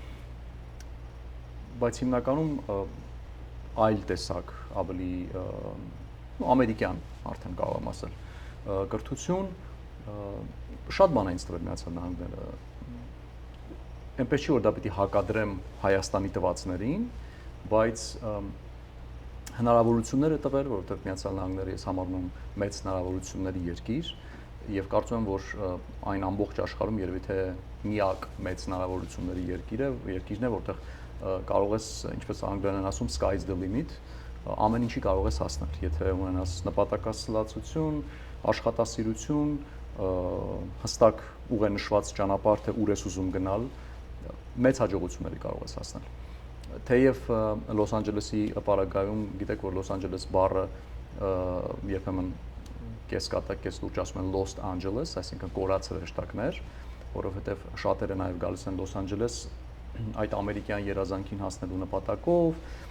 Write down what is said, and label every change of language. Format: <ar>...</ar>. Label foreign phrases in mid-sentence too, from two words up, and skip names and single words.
<hy>բայց հիմնականում այլ տեսակ ավելի ամերիկյան արդեն կարող եմ ասել կրթություն շատ բան է ինձ տվել Միացյալ Նահանգները այնպես չի որ դա պիտի հակադրեմ Հայաստանի տվածներին, բայց հնարավորություններ է տվել, որովհետև Միացյալ Նահանգները ես համարում եմ մեծ հնարավորությունների երկիր եւ կարծում եմ որ այն ամբողջ աշխարհում երևի թե միակ մեծ հնարավորությունների երկիրն է, որտեղ կարող ես, ինչպես անգլերեն ասում,</hy> <en>sky's the limit,</en> <hy>ամեն ինչի կարող ես հասնել, եթե ունենաս նպատակասլացություն, աշխատասիրություն, հստակ ուղենշված ճանապարհ, թե ուր ես ուզում գնալ, մեծ հաջողությունների կարող ես հասնել։ Թեև Լոս Անջելեսի պարագայում գիտեք, որ Լոս Անջելես բառը երբեմն կես կատակ, կես լուրջ ասում են Los Angeles, այսինքն կորած հրեշտակներ, որովհետև շատերը նաև գալիս են Լոս Անջելես այդ ամերիկյան երազանքին հասնելու նպատակով,</hy>